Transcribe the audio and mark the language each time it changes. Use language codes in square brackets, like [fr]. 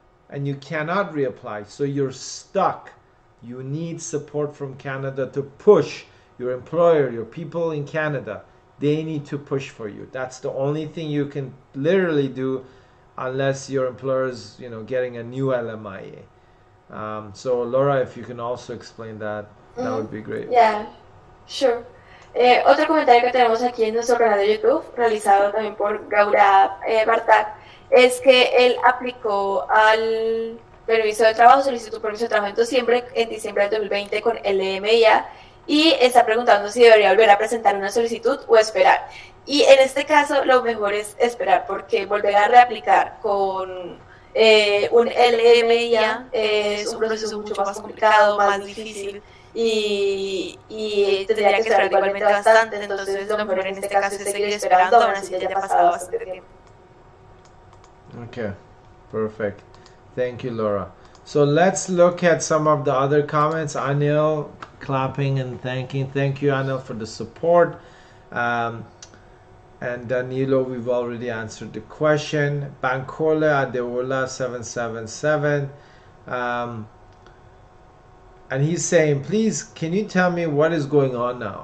[en] And you cannot reapply. So you're stuck. You need support from Canada to push your employer, your people in Canada. They need to push for you. That's the only thing you can literally do unless your employer is, getting a new LMIA. So Laura, if you can also explain that, that would be great. Yeah, sure. [es] Otro comentario que tenemos aquí en nuestro canal de YouTube, realizado también por Gaurav Vartak, es que él aplicó al permiso de trabajo, solicitó un permiso de trabajo en diciembre del 2020 con el LMIA y está preguntando si debería volver a presentar una solicitud o esperar. Y en este caso lo mejor es esperar, porque volver a reaplicar con un LMIA es un proceso mucho más complicado, más difícil y tendría que esperar igualmente bastante. Entonces lo mejor en este caso es seguir esperando, aún así ya haya pasado bastante tiempo. [en] Okay, perfect. Thank you, Laura. So let's look at some of the other comments. Anil clapping and thanking. Thank you, Anil, for the support. And Danilo, we've already answered the question. Bankole Adeola 777. And he's saying, please, can you tell me what is going on now?